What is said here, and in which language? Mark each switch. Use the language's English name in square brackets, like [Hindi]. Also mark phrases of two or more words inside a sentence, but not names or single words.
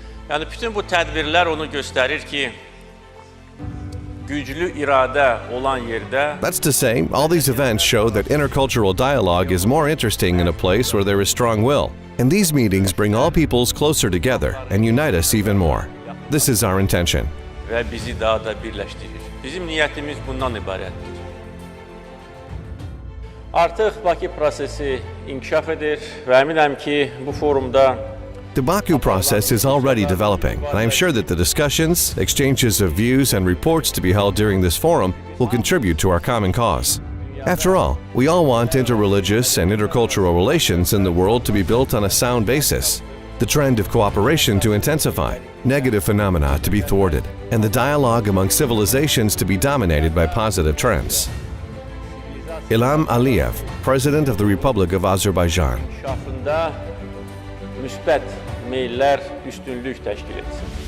[Azerbaijani] Yəni bütün bu tədbirlər onu göstərir ki, güclü iradə olan yerdə. [English] That's to say, all these events show that intercultural dialogue is more interesting in a place where there is strong will. And these meetings bring all peoples closer together and unite us even more. This is our intention. [Azerbaijani] Və bizi daha da birləşdirir. Bizim niyyətimiz bundan ibarətdir. Artıq Bakı prosesi inkişaf edir və əminəm ki, bu forumda [English] The Baku process is already developing, and I'm sure that the discussions, exchanges of views, and reports to be held during this forum will contribute to our common cause. After all, we all want interreligious and intercultural relations in the world to be built on a sound basis, the trend of cooperation to intensify, negative phenomena to be thwarted, and the dialogue among civilizations to be dominated by positive trends. İlham Aliyev, President of the Republic of Azerbaijan. [Azerbaijani] Müsbət meyllər üstünlük təşkil etsin.